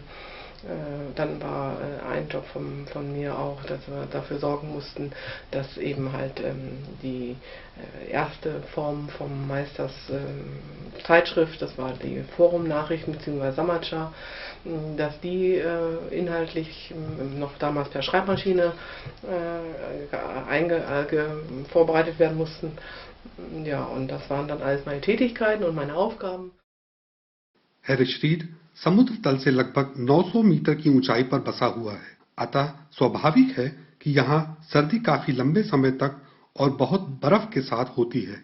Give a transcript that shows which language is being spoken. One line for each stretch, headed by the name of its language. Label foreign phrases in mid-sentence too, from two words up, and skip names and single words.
German: Dann war ein Job von mir auch, dass wir dafür sorgen mussten, dass eben halt die erste Form vom Meisters Zeitschrift, das war die Forum-Nachrichten bzw. Samacha, dass die inhaltlich noch damals per Schreibmaschine vorbereitet werden mussten. Ja, und das waren dann alles meine Tätigkeiten und meine Aufgaben.
Hindi: हरिश्रीत समुद्र तल से लगभग 900 मीटर की ऊंचाई पर बसा हुआ है, अतः स्वाभाविक है कि यहाँ सर्दी काफी लंबे समय तक और बहुत बर्फ के साथ होती है।